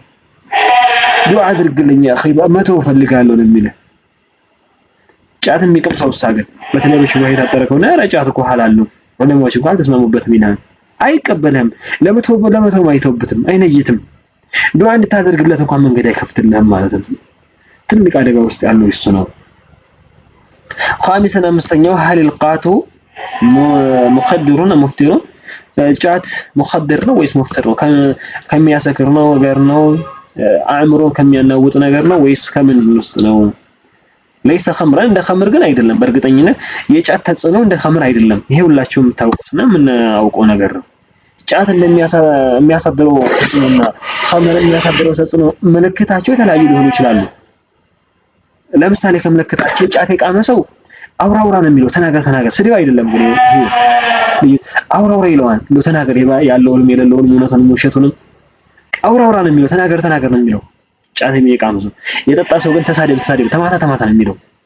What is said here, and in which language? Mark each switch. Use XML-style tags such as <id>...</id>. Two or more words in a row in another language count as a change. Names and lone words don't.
<am>ዱዓ አድርግልኝ አኺ መተው ፈልጋለሁ ነው የሚለው። ጫት የሚቀም ሰው ሳገ በተለይ በሽባህ የታጠረ ከሆነ ኧረ ጫት እኮ ሐላል ነው ወለሞች እንኳን ተስማሙበትም ይላል። አይቀበልህም። ለመተው አይተውበትም፣ አይነይትም። ዱዓ እንድታደርግለት እንኳን መንገድ አይከፍትልህም ማለት ነው። ትልቅ አደጋ ውስጥ ያለው እሱ ነው። ኻሚሰን አምስተኛው</am> <ar>هل القات مخدر مفتر</ar> <am>ጫት ሙኸድር ነው ወይስ ሙፍተር ነው? ከሚያሰክር ነው ነገር ነው? አእምሮን ከሚያናውጥ ነገር ነው ወይስ ከምን ውስጥ ነው?</am> <ar>ليس خمرا</ar> <am>እንደ ኸምር ግን አይደለም። በእርግጠኝነት የጫት ተጽዕኖ እንደ ኸምር አይደለም። ይሄ ሁላችሁም የምታውቁትና የምናውቀው ነገር ነው። ጫት እንደሚያሳድረው ተጽዕኖና ኸምር የሚያሳድረው ተጽዕኖ ምልክታቸው የተለያዩ ሊሆኑ ይችላሉ። ለምሳሌ ከምልክታቸው ጫት የቃመ ሰው አውራውራ ነው የሚለው። ተናገር ስድብ አይደለም ግን ይሄ አውራውራ ይለዋል። እንደው ተናገር ያለውንም የሌለውንም እውነቱንም ውሸቱንም አውራውራ ነው የሚለው። ተናገር ነው የሚለው ጫት የቃመ ሰው። የጠጣ ሰው ግን ተሳደብ ተማታ ነው የሚለው።</am>